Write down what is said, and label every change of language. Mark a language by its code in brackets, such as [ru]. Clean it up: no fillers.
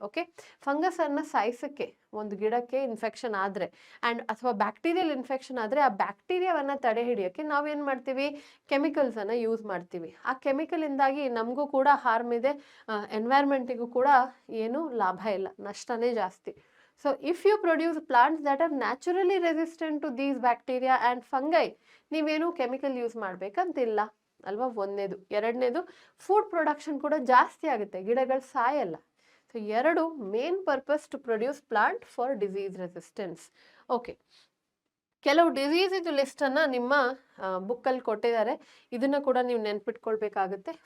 [kn] Okay, ಫಂಗಸನ್ನು ಸಾಯಿಸೋಕ್ಕೆ ಒಂದು ಗಿಡಕ್ಕೆ infection ಆದರೆ ಆ್ಯಂಡ್ ಅಥವಾ ಬ್ಯಾಕ್ಟೀರಿಯಲ್ ಇನ್ಫೆಕ್ಷನ್ ಆದರೆ ಆ ಬ್ಯಾಕ್ಟೀರಿಯಾವನ್ನು ತಡೆ ಹಿಡಿಯೋಕ್ಕೆ ನಾವೇನು ಮಾಡ್ತೀವಿ, ಕೆಮಿಕಲ್ಸನ್ನು ಯೂಸ್ ಮಾಡ್ತೀವಿ. ಆ ಕೆಮಿಕಲಿಂದಾಗಿ ನಮಗೂ ಕೂಡ ಹಾರ್ಮ್ ಇದೆ, ಎನ್ವೈರ್ಮೆಂಟಿಗೂ ಕೂಡ ಏನೂ ಲಾಭ ಇಲ್ಲ, ನಷ್ಟನೇ ಜಾಸ್ತಿ. [en] So if you produce plants that are naturally resistant to these bacteria and fungi, [kn] ನೀವೇನು ಕೆಮಿಕಲ್ ಯೂಸ್ ಮಾಡಬೇಕಂತಿಲ್ಲ ಅಲ್ವಾ, ಒಂದನೇದು. ಎರಡನೇದು, ಫುಡ್ ಪ್ರೊಡಕ್ಷನ್ ಕೂಡ ಜಾಸ್ತಿ ಆಗುತ್ತೆ, ಗಿಡಗಳು ಸಾಯಲ್ಲ. [en] So ಎರಡು main purpose to produce plant for disease resistance. [kn] Okay, ಕೆಲವು ಡಿಸೀಸ್ ಇದು ಲಿಸ್ಟನ್ನು ನಿಮ್ಮ ಬುಕ್ಕಲ್ಲಿ ಕೊಟ್ಟಿದ್ದಾರೆ, ಇದನ್ನು ಕೂಡ ನೀವು ನೆನ್ಪಿಟ್ಕೊಳ್ಬೇಕಾಗುತ್ತೆ.